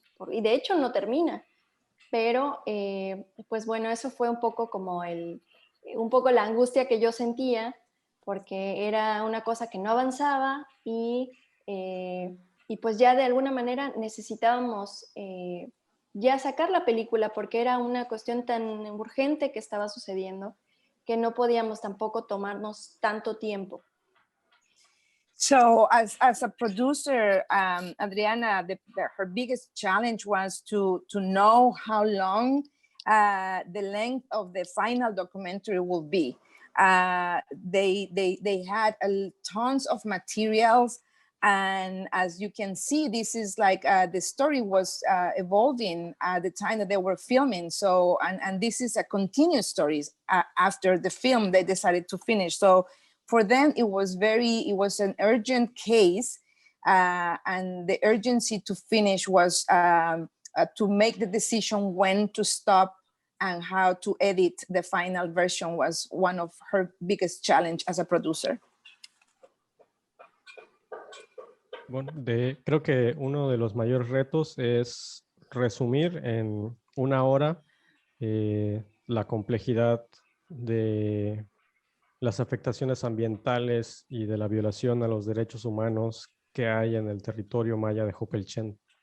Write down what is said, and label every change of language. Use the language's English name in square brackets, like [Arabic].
[Spanish] Y de hecho no termina. Pero, pues bueno, eso fue un poco como un poco la angustia que yo sentía, porque era una cosa que no avanzaba y pues ya de alguna manera necesitábamos ya sacar la película, porque era una cuestión tan urgente que estaba sucediendo que no podíamos tampoco tomarnos tanto tiempo. [English] So as a producer, Adriana, her biggest challenge was to know how long the length of the final documentary will be. They had tons of materials, and as you can see, this is like the story was evolving at the time that they were filming. So and this is a continuous story. After the film, they decided to finish. So for them, it was an urgent case, and the urgency to finish was to make the decision when to stop and how to edit the final version was one of her biggest challenge as a producer. [Spanish] Bueno, creo que uno de los mayores retos es resumir en una hora la complejidad de las afectaciones ambientales y de la violación a los derechos humanos que hay en el territorio maya de Jopelchen.